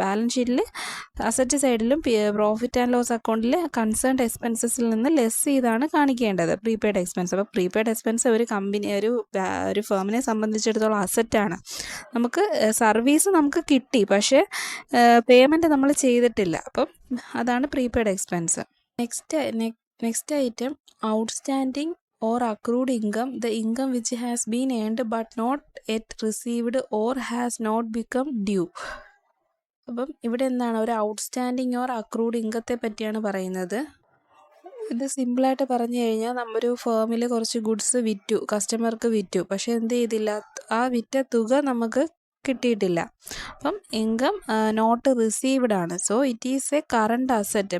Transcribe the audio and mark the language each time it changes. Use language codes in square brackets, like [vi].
[ml] Balance ഷീറ്റിൽ asset സൈഡിലും profit and loss അക്കൗണ്ടിൽ കൺസേൺഡ് എക്സ്പെൻസസിൽ നിന്ന് ലെസ് ചെയ്താണ് കാണിക്കേണ്ടത് പ്രീപെയ്ഡ് എക്സ്പെൻസ്. അപ്പോൾ പ്രീപെയ്ഡ് എക്സ്പെൻസ് ഒരു ഒരു ഫേമിനെ സംബന്ധിച്ചിടത്തോളം അസറ്റാണ്. നമുക്ക് സർവീസ് നമുക്ക് കിട്ടി, പക്ഷേ പേയ്മെൻറ്റ് നമ്മൾ ചെയ്തിട്ടില്ല. അപ്പം അതാണ് prepaid expense. [en] Next item outstanding or accrued income, the income which has been earned but not yet received or has not become due. [ml] അപ്പം ഇവിടെ എന്താണ്, ഒരു ഔട്ട്സ്റ്റാൻഡിങ് ഓർ അക്രൂഡ് ഇൻകത്തെ പറ്റിയാണ് പറയുന്നത്. ഇത് സിമ്പിളായിട്ട് പറഞ്ഞു കഴിഞ്ഞാൽ നമ്മൊരു ഫേമിൽ കുറച്ച് ഗുഡ്സ് കസ്റ്റമർക്ക് വിറ്റു, പക്ഷേ എന്ത് ചെയ്തില്ല, ആ വിറ്റ തുക നമുക്ക് കിട്ടിയിട്ടില്ല. [en] അപ്പം income not received ആണ്. So it is a current asset.